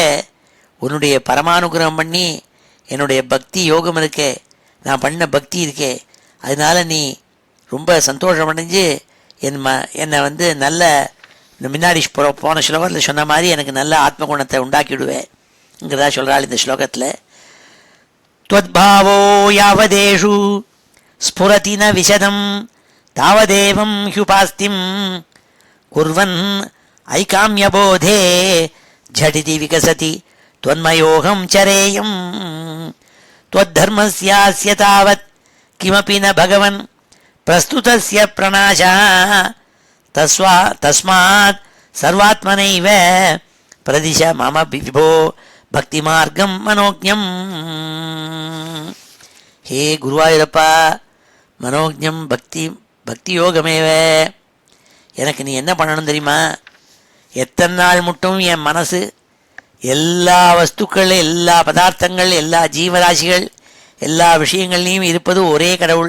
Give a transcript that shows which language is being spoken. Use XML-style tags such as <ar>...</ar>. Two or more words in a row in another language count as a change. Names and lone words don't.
<ta>உன்னுடைய பரமானுகிரகம் பண்ணி என்னுடைய பக்தி யோகம் இருக்கே, நான் பண்ண பக்தி இருக்கே, அதனால நீ ரொம்ப சந்தோஷம் அடைஞ்சு என்னை நல்ல முன்னாடி போன ஸ்லோகத்தில் சொன்ன மாதிரி எனக்கு நல்ல ஆத்ம குணத்தை உண்டாக்கிவிடுவேங்கிறதா சொல்கிறாள் இந்த ஸ்லோகத்தில்.</ta> <sa>त्वद्भावो यावदेषु स्फुरति न विशदं तावदेवं ह्युपास्तिं कुर्वन् ऐकाम्यबोधे झटिति विकसति त्वन्मयोऽहं चरेयं त्वद्धर्मस्यास्य तावत् किमपि न भगवन् प्रस्तुतस्य प्रणाशः तस्मात् सर्वात्मनैव प्रदिश मम विभो भक्ति मार्गम् मनोज्ञम्.</sa> <ta>ஹே குருவாயூரப்பா,</ta> <sa>मनोज्ञम् भक्ति योगमेव.</sa> <ta>எனக்கு நீ என்ன பண்ணணும் தெரியுமா? எத்தனை நாள் மட்டும் என் மனசு எல்லா வஸ்துக்கள், எல்லா பதார்த்தங்கள், எல்லா ஜீவராசிகள், எல்லா விஷயங்கள்லையும் இருப்பது ஒரே கடவுள்.</ta>